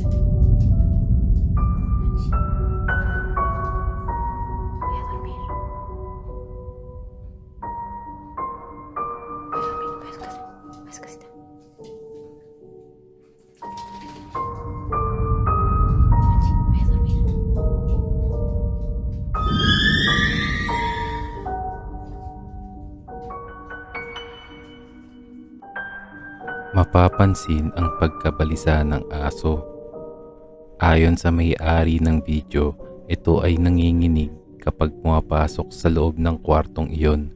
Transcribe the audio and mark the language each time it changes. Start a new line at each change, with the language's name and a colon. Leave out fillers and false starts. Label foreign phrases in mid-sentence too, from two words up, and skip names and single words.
Spanish: Manchi. Voy a dormir. Voy a dormir, voy a su casa. Voy a su casita. Manchi, voy a dormir.
Filipino: Mapapansin ang pagkabalisa ng aso. Ayon sa may-ari ng video, ito ay nanginginig kapag pumapasok sa loob ng kwartong iyon.